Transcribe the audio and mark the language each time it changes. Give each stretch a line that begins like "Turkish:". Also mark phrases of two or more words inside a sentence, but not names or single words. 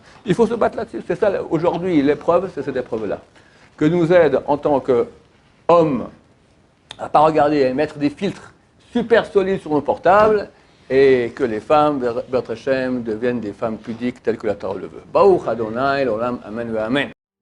French: Il faut se battre là-dessus. C'est ça, aujourd'hui, l'épreuve, c'est cette épreuve-là. Que nous aide en tant qu'hommes à ne pas regarder et mettre des filtres super solides sur nos portables et que les femmes,
Hebrew: בעזרת השם,
French: deviennent des femmes pudiques telles que la Torah le veut.
Hebrew: ברוך אדוני לעולם אמן ואמן.